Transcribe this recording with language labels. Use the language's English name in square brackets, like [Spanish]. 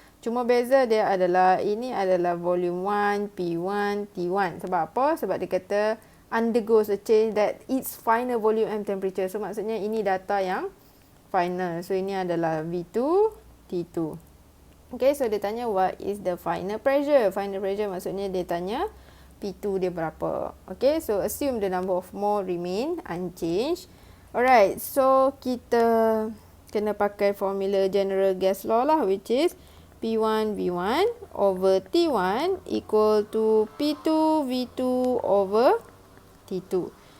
[Malay] Cuma beza dia adalah ini adalah volume 1, P1, T1. Sebab apa? Sebab dia kata [English] undergoes a change that its final volume and temperature. [Malay] So maksudnya ini data yang final. So ini adalah V2, T2. [English] Okay, so dia tanya what is the final pressure. Final pressure [Malay] maksudnya dia tanya P2 dia berapa. [English] Okay, so assume the number of mole remain unchanged. Alright, so [Malay] kita kena pakai [English] formula general gas law lah, which is P1 V1 over T1 equal to P2 V2 over T2.